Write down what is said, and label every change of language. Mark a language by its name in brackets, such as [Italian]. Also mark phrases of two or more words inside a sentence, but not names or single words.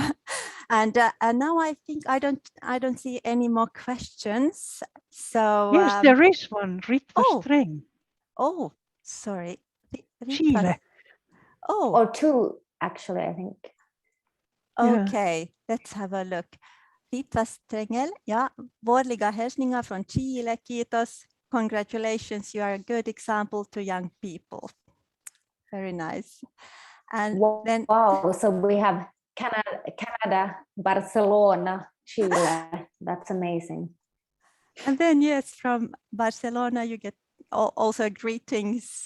[English] And now I think I don't see any more questions. So Yes, there is one. Ritva Streng. Oh, sorry. Chile. Oh. Or two, actually, I think. Okay, yeah. Let's have a look. [Swedish] Ritva Strengel, ja, vårliga hälsningar från Chile, [Finnish] kiitos. [English] Congratulations, you are a good example to young people. Very nice. And then, wow, so we have Canada, Barcelona, Chile. That's amazing. And then, yes, from Barcelona, you get also greetings.